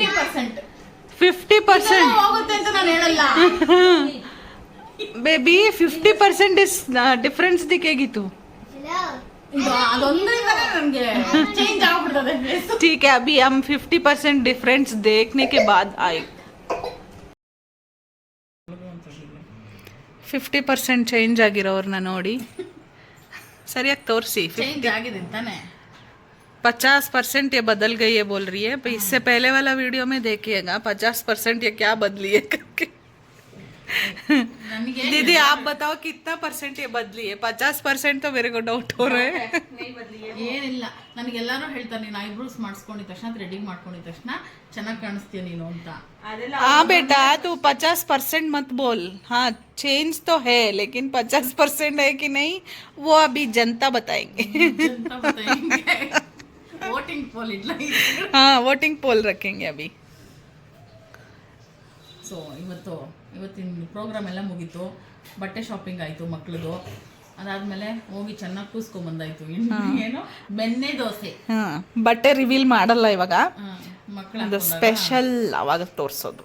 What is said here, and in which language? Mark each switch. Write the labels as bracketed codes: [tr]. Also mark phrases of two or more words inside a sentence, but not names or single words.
[kn] 50%. 50%. ಹೋಗುತ್ತೆ ಅಂತ ನಾನು ಹೇಳಲ್ಲ. [hi] बेबी 50% इस डिफरेंस दिखेगी तू. Hello. [kn] ಇದು ಅದೊಂದರಿಂದನೇ ನನಗೆ ಚೇಂಜ್ ಆಗ್ಬಿಡ್ತದೆ face. [hi] ठीक है अभी हम 50% डिफरेंस देखने के बाद आए. [kn] 50% ಚೇಂಜ್ ಆಗಿರೋರ್ನ ನೋಡಿ ಸರಿಯಾಗಿ ತೋರಿಸಿ. ಚೇಂಜ್ ಆಗಿದೆ ತಾನೆ. [hi] 50% ये बदल गई है बोल रही है. इससे पहले वाला वीडियो में देखिएगा 50% ये क्या बदली है करके. [kn] ನನಗೆ [hi] दीदी आप बताओ कितना % ये बदली है? 50% तो मेरे को डाउट हो रहा है. [kn] ಏನಿಲ್ಲ, ನನಗೆಲ್ಲಾರು ಹೇಳ್ತಾರೆ ನೀನು ಐಬ್ರೋಸ್ ಮಾಡಿಸ್ಕೊಂಡಿದ ತಕ್ಷಣ ಥ್ರೆಡಿಂಗ್ ಮಾಡ್ಕೊಂಡಿದ ತಕ್ಷಣ ಚೆನ್ನಾಗಿ ಕಾಣಿಸ್ತೀಯ ನೀನು ಅಂತ. [hi] हाँ बेटा तू 50% मत बोल. हाँ चेंज तो है लेकिन 50% है कि नहीं वो अभी जनता बताएंगे. [en] voting poll [kn] ಇಲ್ಲ. [hi] हाँ [en] voting poll [hi] रखेंगे अभी. [kn] ಸೊ ಇವತ್ತಿನ ಪ್ರೋಗ್ರಾಮ್ ಎಲ್ಲ ಮುಗೀತು. ಬಟ್ಟೆ ಶಾಪಿಂಗ್ ಆಯಿತು ಮಕ್ಳದು. ಅದಾದ್ಮೇಲೆ ಹೋಗಿ ಚೆನ್ನಾಗಿ ಕೂಸ್ಕೊಂಬಂದಾಯ್ತು. ಏನು ಬೆಣ್ಣೆ ದೋಸೆ. ಹಾಂ ಬಟ್ಟೆ ರಿವೀಲ್ ಮಾಡಲ್ಲ ಇವಾಗ. ಮಕ್ಕಳ ಅದು ಸ್ಪೆಷಲ್ ಅವಾಗ ತೋರಿಸೋದು.